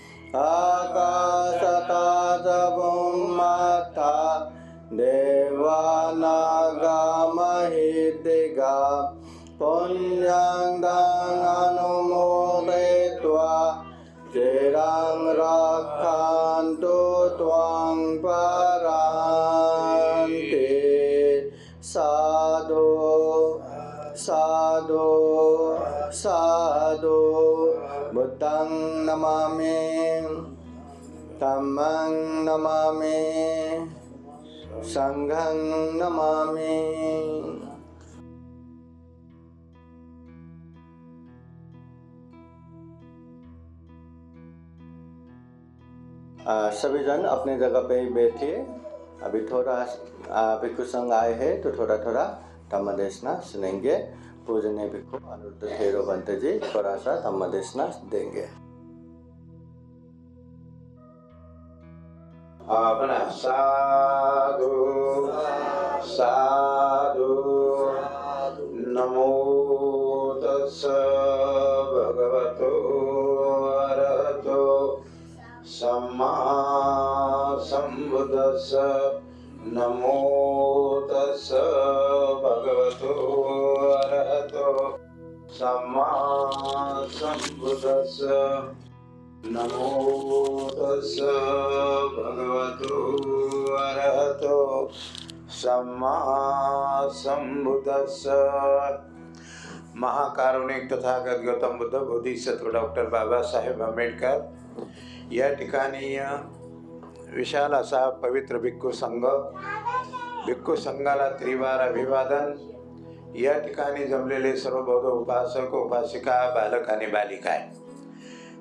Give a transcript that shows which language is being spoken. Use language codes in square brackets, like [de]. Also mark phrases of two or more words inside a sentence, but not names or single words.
[pi] आकाशता च भूम्मता देवानागमहिदिगा पुण्यं दाननुमोदित्वा चिरं रक्षन्तु त्वां परान्ते साधु साधु साधु बुद्धं नमामि धम्मं नमामि संघं नमामि। [hi] सभी जन अपने जगह पे ही बैठिए। अभी थोड़ा भिक्षु संघ आए हैं तो थोड़ा थोड़ा धम्म देशना सुनेंगे। पूजनीय भिक्षु अनिरुद्ध थेरो बंते जी थोड़ा सा धम्म देशना देंगे। [pi] अपना साधु साधु नमो तस्स भगवतो अरहतो सम्मा संबुद्धस्स नमो तस्स भगवतो अरहतो सम्मा संबुद्धस्स नमो तस्स भगवतो अरहतो सम्मा संबुद्धस्स। [mr] महाकारुणिक तथागत गौतम बुद्ध बोधिसत्व डॉक्टर बाबासाहेब आंबेडकर या ठिकाणी विशाल असा पवित्र भिक्खू संघाला त्रिवार अभिवादन। या ठिकाणी जमलेले सर्व बौद्ध उपासक उपासिका बालक आणि बालिका आहे।